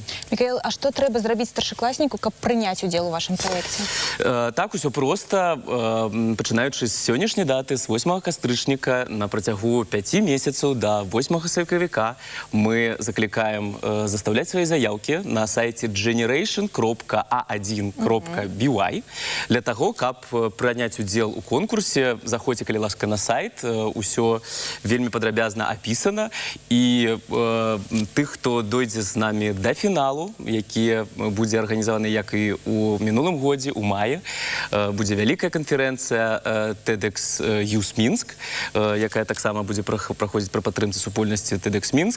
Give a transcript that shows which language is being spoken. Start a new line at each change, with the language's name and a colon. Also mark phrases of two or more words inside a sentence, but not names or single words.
Belarusian: Мікаэл, а што трэба зрабіць старшакласніку, каб прыняць удзел у вашым праекце? Так, усё проста. Пачынаючы з сённяшняй даты, з 8 кастрычніка, на працягу 5 месяцаў да 8 сакавіка мы заклікаем застаўляць свае заявкі на сайце generation.a1.by для таго, каб прыняць удзел у конкурсе. Заходзьце, калі ласка, на сайт, усё вельмі падрабязна апісана, і тых, хто дойдзе з намі да фіналу, які будзе арганізаваны, як і у мінулым годзе, у маі, будзе вялікая канферэнцыя TEDx Youth Мінск, якая таксама будзе праходзіць пры падтрымцы супольнасці TEDx Мінск.